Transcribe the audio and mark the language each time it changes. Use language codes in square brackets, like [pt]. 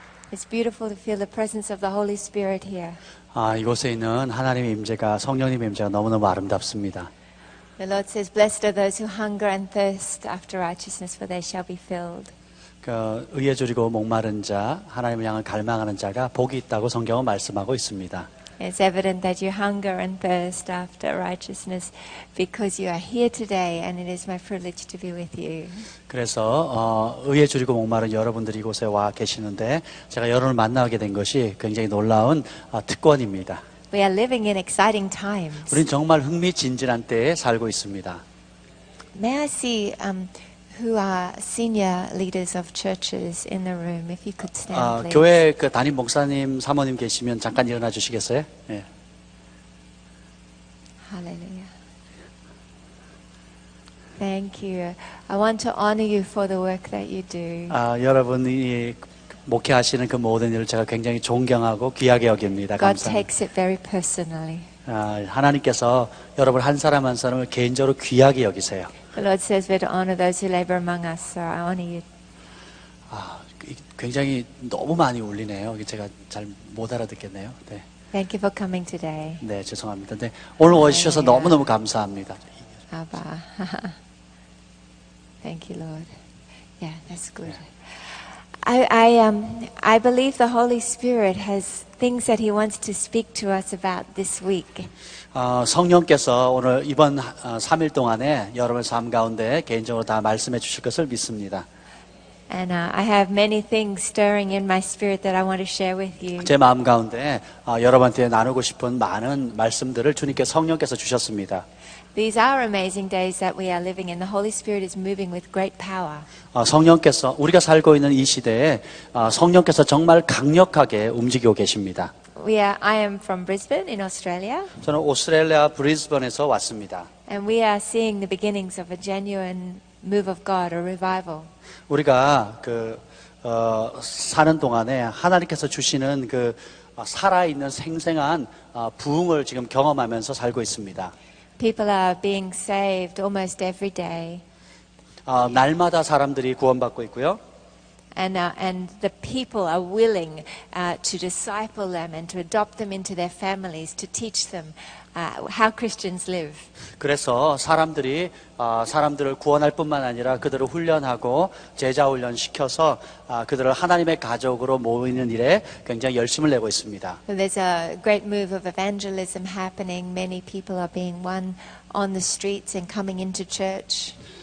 [en] It's beautiful to feel the presence of the Holy Spirit here. [ko] 이곳에 있는 하나님의 임재가, 성령님의 임재가 너무너무 아름답습니다. [en] The Lord says, "Blessed are those who hunger and thirst after righteousness, for they shall be filled." [ko] 의에 줄이고 목마른 자, 하나님을 향한 갈망하는 자가 복이 있다고 성경은 말씀하고 있습니다. [en] It's evident that you hunger and thirst after righteousness because you are here today, and it is my privilege to be with you. [ko] 그래서 의에 줄이고 목마른 여러분들이 이곳에 와 계시는데 제가 여러분을 만나게 된 것이 굉장히 놀라운 특권입니다. [en] We are living in exciting times. [ko] 우린 정말 흥미진진한 때에 살고 있습니다. [en] May I see who are senior leaders of churches in the room? If you could stand, please. [ko] 교회 담임 목사님, 사모님 계시면 잠깐 일어나 주시겠어요? 네. [en] Hallelujah. Thank you. I want to honor you for the work that you do. [ko] 여러분이 목회하시는 그 모든 일을 제가 굉장히 존경하고 귀하게 여깁니다. [en] God [ko] 감사합니다. [en] takes it very personally. [ko] 하나님께서 여러분 한 사람 한 사람을 개인적으로 귀하게 여기세요. [en] The Lord says we're to honor those who labor among us, so I honor you. [ko] 굉장히 너무 많이 울리네요. 제가 잘 못 알아듣겠네요. 네. [en] Thank you for coming today. [ko] 네, 죄송합니다. 네, 오늘 와주셔서 너무너무 감사합니다. [en] Abba. Thank you, Lord. Yeah, that's good. I believe the Holy Spirit has things that He wants to speak to us about this week. [ko] 성령께서 오늘 이번 3일 동안에 여러분의 삶 가운데 개인적으로 다 말씀해 주실 것을 믿습니다. [en] And I have many things stirring in my spirit that I want to share with you. [ko] 제 마음 가운데 여러분한테 나누고 싶은 많은 말씀들을 주님께 성령께서 주셨습니다. [en] These are amazing days that we are living in. The Holy Spirit is moving with great power. [ko] 성령께서 우리가 살고 있는 이 시대에 성령께서 정말 강력하게 움직이고 계십니다. [en] I am from Brisbane in Australia. [ko] 저는 오스트레일리아 브리즈번에서 왔습니다. [en] And we are seeing the beginnings of a genuine move of God, a revival. [ko] 우리가 사는 동안에 하나님께서 주시는 살아있는 생생한 부흥을 지금 경험하면서 살고 있습니다. [en] People are being saved almost every day. [ko] 날마다 사람들이 구원받고 있고요. [en] And the people are willing to disciple them and to adopt them into their families, to teach them how Christians live. [ko] 그래서 사람들을 구원할 뿐만 아니라 그들을 훈련하고 제자 훈련 시켜서 그들을 하나님의 가족으로 모이는 일에 굉장히 열심을 내고 있습니다. [en] So there's a great move of evangelism happening. Many people are being won on the streets and coming into church.